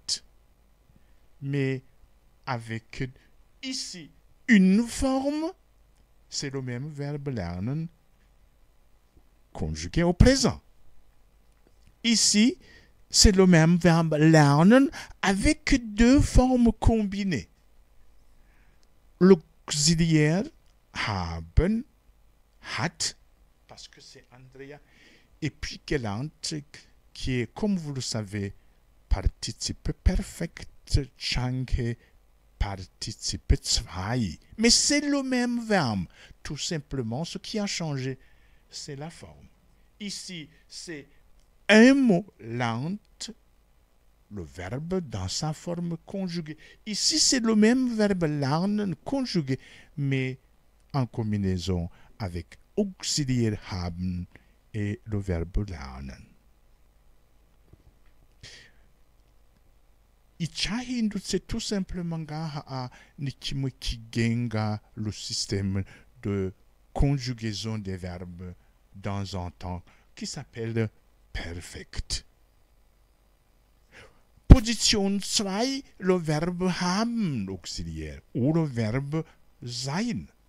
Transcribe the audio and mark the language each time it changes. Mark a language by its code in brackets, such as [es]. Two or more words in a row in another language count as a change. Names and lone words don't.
[fr] Mais avec ici une forme, c'est le même verbe lernen conjugué au présent. Ici, c'est le même verbe lernen avec deux formes combinées. L'auxiliaire [de] haben, hat, [fr] parce que c'est Andrea, et puis gelernt, qui est, comme vous le savez, participe perfect, change, participe zwei. Mais c'est le même verbe. Tout simplement, ce qui a changé, c'est la forme. Ici, c'est un mot lernt, le verbe dans sa forme conjuguée. Ici, c'est le même verbe lernen conjugué, mais en combinaison avec auxiliaire haben et le verbe lernen. Icyahindutse tout simplement [rw] ngaha ni kimwe kigenga [fr] le système de conjugaison des verbes dans un temps qui s'appelle perfect. Position 2, le verbe haben auxiliaire ou le verbe sein.